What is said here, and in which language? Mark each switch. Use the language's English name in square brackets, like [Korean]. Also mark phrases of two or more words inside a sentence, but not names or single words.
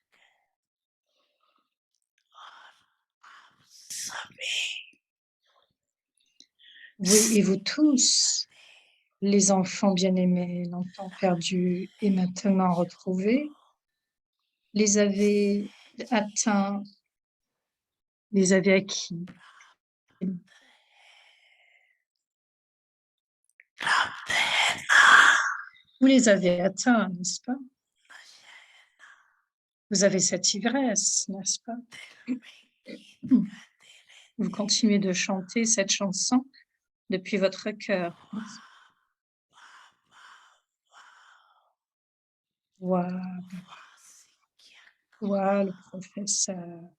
[Hindi] सभी [French] Oui, et vous tous, les enfants bien-aimés, longtemps perdus et maintenant retrouvés, les avez atteints, les avez acquis. [Hindi] प्राप्त है ना [French] Vous les avez atteints, n'est-ce pas? Vous avez cette ivresse, n'est-ce pas? Vous continuez de chanter cette chanson depuis votre cœur. Waouh, waouh, le professeur.